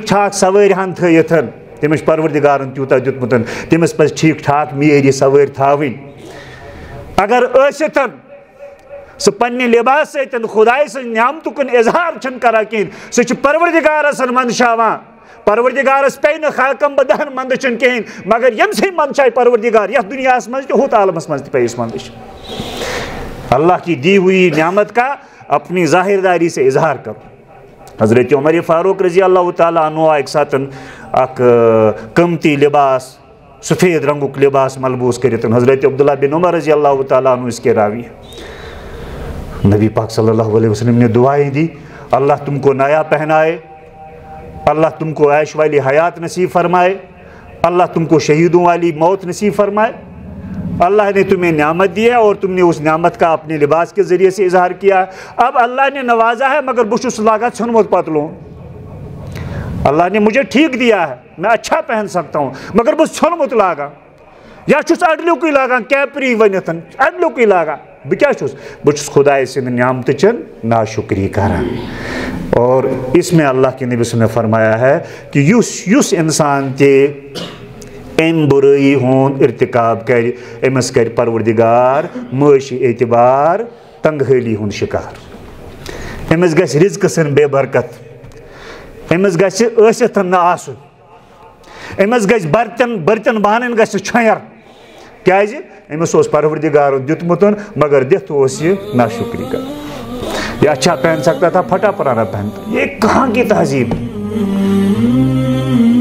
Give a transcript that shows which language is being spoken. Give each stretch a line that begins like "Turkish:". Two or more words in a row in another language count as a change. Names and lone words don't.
Kashmiri: ٹھاک سوٲرۍ ہن تھٲیِتھ تٔمِس چھُ پروردگارن تیوٗتاہ دیُتمُت تٔمِس پَزِ ٹھیٖک ٹھاک معیٲری سوٲرۍ تھاوٕنۍ اگر ٲسِتھ سُہ پننہِ لباس سۭتۍ خۄداے سٕنٛز نعمتُک اظہار چھُنہٕ کران کِہیٖنۍ سُہ چھُ پروردگارس منٛدچھاوان پروردگارس پیٚیہِ نہٕ خاکم بدہن منٛدچھُن کِہیٖنۍ مگر ییٚمہِ سٕے منٛدچھایہِ پروردگار یتھ دُنیاہس منٛز تہِ ہُتھ عالمس منٛز تہِ پیٚیِس منٛدچھُن
Urdu: اللہ کی دی ہوئی نعمت کا اپنی ظاہرداری سے اظہار کرو
Kashmiri: حضرت عمر فاروق رضی اللہ تعالیٰ عنہ اکہِ ساتہٕ اکھ قۭمتی لباس سفید رنگُک لباس ملبوس کٔرِتھ حضرت عبداللہ بن عمر رضی اللہ تعالیٰ عنہ
Urdu: اس کے راوی نبی پاک صلی اللہ علیہ وسلم نے دعائیں دی اللہ تم کو نیا پہنائے اللہ تم کو عیش والی حیات نصیب فرمائے اللہ تم کو شہیدوں والی موت نصیب فرمائے اللہ نے تمہیں نعمت دی ہے اور تم نے اس نعمت کا اپنے لباس کے ذریعے سے اظہار کیا اب اللہ نے نوازا ہے مگر
Kashmiri: بہٕ چھُس لاگان ژھیوٚنمُت پتلون
Urdu: اللہ نے مجھے ٹھیک دیا ہے میں اچھا پہن سکتا ہوں
Kashmiri: مگر بہٕ چھُس ژھیوٚنمُت لاگان یا چھُس اڈلیُکُے لاگان کیپری ؤنِتھ اڈلیُکُے لاگان بہٕ کیٛاہ چھُس بہٕ چھُس خۄداے سٕنٛدِ نعمتٕچ ناشُکری کران
Urdu: اور اس میں اللہ کے نبی صلی اللہ علیہ وسلم نے فرمایا ہے کہ
Kashmiri: یُس انسان تہِ امہِ بُرٲیی ہُنٛد ارتکاب کرِ أمِس کرِ پروردگار معٲشی اعتبار تنگحٲلی ہُنٛد شکار أمِس گژھِ رزقہٕ سٕنٛز بے برکت أمِس گژھِ ٲسِتھ نہٕ آسُن أمِس گژھِ برتن بانن گژھِ چھۄیر کیٛازِ أمِس اوس پروردگارن دیُتمُت مگر دِتھ اوس یہِ ناشُکری کران
Urdu: یہ اچھا پہن سکتا تھا پھٹا پرانا پہنتا یہ کہاں کی تہذیب